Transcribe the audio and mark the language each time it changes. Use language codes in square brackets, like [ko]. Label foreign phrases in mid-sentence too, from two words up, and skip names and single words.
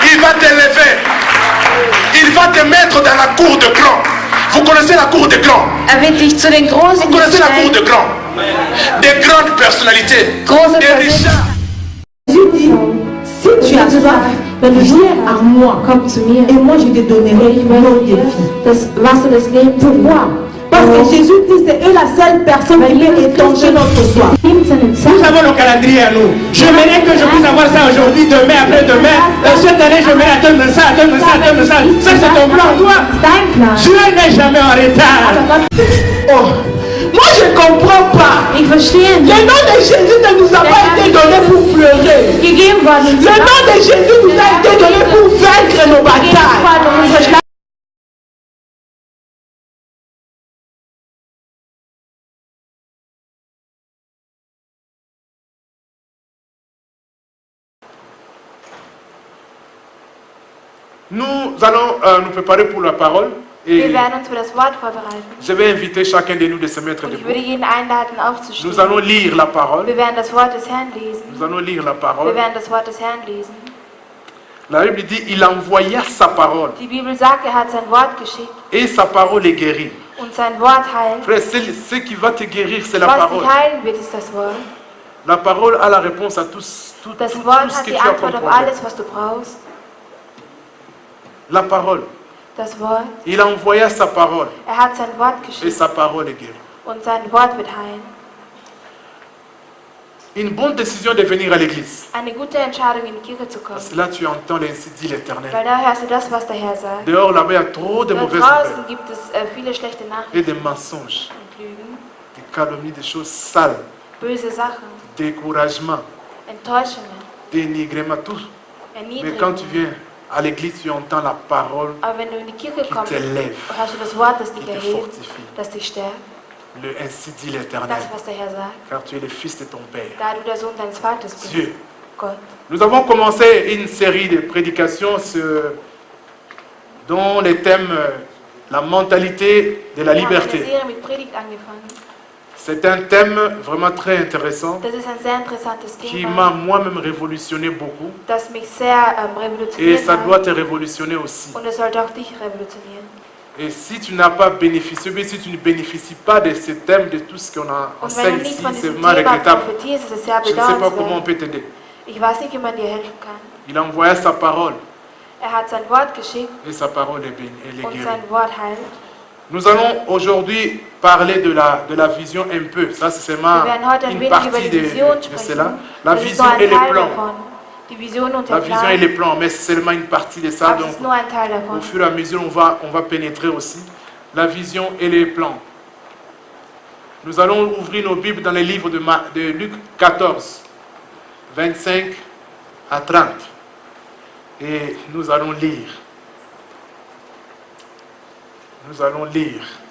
[fr] va t'élever. Il va te mettre dans la cour de grands. Vous connaissez la cour de grands? [de] Wird dich zu den Großen [fr] Vous connaissez la cour [de] stellen. [fr] de grands? Des grandes personnalités. [de] Große [fr] Des richards. Jésus dit, si tu as soif, viens à moi. [de] Komm zu mir. [fr] Et moi je te donnerai l'eau de vie. [de] Das Wasser des Lebens. [fr] Pourquoi? Parce que Jésus-Christ est la seule personne qui peut étancher notre soif. Nous avons le calendrier à nous. J'aimerais que je puisse avoir ça aujourd'hui, demain, après-demain. Cette année, je vais attendre ça, attendre ça, attendre ça. Ça, c'est ton plan, toi. Dieu n'est jamais en retard. Oh, moi je ne comprends pas. [de] Ich verstehe [fr] Le [de] nicht. [fr] nom de Jésus ne nous a pas été donné pour pleurer. [de] Gegeben worden. [fr] Le nom de Jésus nous a été donné pour vaincre nos batailles. Nous allons nous préparer pour la parole. [de] Wir [fr] Et [de] werden uns für das Wort vorbereiten. [fr] je vais inviter chacun de nous de se mettre [de] Und ich [fr] debout. [de] würde jeden einladen, [fr] Nous [de] aufzustehen. [fr] allons lire la parole. [de] Wir werden das Wort des Herrn lesen. [fr] Nous allons lire la [de] Wir [fr] parole. [de] werden das Wort des Herrn lesen. [fr] La Bible dit, il envoya sa parole. [de] Die Bibel sagt, er hat sein Wort geschickt [fr] Et sa parole est guérie. [de] und sein Wort heilt. [fr] Frère, ce qui va te guérir, c'est la [de] Was [fr] parole. [de] dich heilen wird, ist das Wort. [fr] La parole a la réponse à tout [de] Das [fr] ce [de] Wort [fr] que [de] hat [fr] tu [de] die [fr] as comme [de] Antwort auf [fr] problème. [de] alles, was du brauchst. [fr] La parole. [de] Das Wort. [fr] Il envoya sa parole. [de] Er hat sein Wort [fr] Et [de] geschickt [fr] sa parole est guérie. [de] und sein Wort wird heilen. [fr] Une bonne décision de venir à l'église. [de] Eine gute Entscheidung, in die Kirche zu kommen. [fr] Parce que là, tu entends l'ainsi dit l'Éternel. [de] Weil da hörst du das, was der Herr sagt. [fr] Dehors, là-bas, il y a trop de [de] Da [fr] mauvaises [de] draußen [fr] nouvelles. [de] gibt es viele schlechte [fr] Et [de] Nachrichten [fr] des mensonges, [de] und Lügen, [fr] des calomnies, des choses sales, [de] böse Sachen, [fr] découragement, [de] Enttäuschungen, [fr] dénigrement, tout. Mais quand tu [de] Erniedrigungen. [fr] viens à l'église, tu entends la parole [de] Aber wenn du in die Kirche [fr] qui [de] kommst, [fr] t'élève, [de] hörst du das Wort, das dich [fr] qui te [de] erhebt, [fr] fortifie. [de] das dich stärkt. [fr] Le ainsi dit l'Éternel. [de] Das, was der Herr sagt. [fr] Car tu es le fils de ton Père. [de] Da du der Sohn deines Vaters bist. [fr] Dieu. [de] Gott. [fr] Nous avons commencé une série de prédications dont les thèmes la mentalité de la [de] Wir haben eine [fr] liberté. [de] Serie mit Predigt angefangen. [fr] C'est un thème vraiment très intéressant [de] Das ist ein sehr interessantes [fr] qui [de] Thema, [fr] m'a moi-même révolutionné beaucoup [de] das mich sehr [fr] et [de] revolutioniert [fr] ça doit [de] hat. [fr] te révolutionner aussi. [de] Und es sollte auch dich revolutionieren. [fr] Et si tu n'as pas bénéficié, mais si tu ne bénéficies pas de ce thème, de tout ce qu'on a [de] Und wenn [fr] enseigne [de] du nicht [fr] ici, [de] von [fr] c'est [de] diesem [fr] vraiment [de] Thema [fr] regrettable. [de] profitierst, ist es sehr [fr] Je ne sais pas comment on [de] bedauernswert. [fr] peut t'aider. [de] Ich weiß nicht, wie man dir helfen kann. [fr] Il a envoyé sa parole [de] Er hat sein Wort geschickt [fr] et sa parole est bénie, elle est [de] und [fr] guérie. [de] sein Wort heilt. [fr] Nous allons aujourd'hui parler de la vision un peu. Ça, c'est seulement [de] Wir werden heute ein [fr] une [de] wenig über [fr] partie [de] die [fr] de [de] Vision [fr] cela. [de] sprechen. [fr] La [de] Das ist [fr] vision [de] nur ein [fr] et les [de] Teil [fr] plans. [de] davon. Die Vision und [fr] La [de] der [fr] vision et [de] Plan. [fr] les plans, mais c'est seulement une partie de ça. [de] Aber es [fr] Donc, [de] ist nur ein Teil davon. [fr] au fur et à mesure, on va pénétrer aussi la vision et les plans. Nous allons ouvrir nos Bibles dans les livres de Luc 14, 25 à 30. Et nous allons lire. Nous allons lire.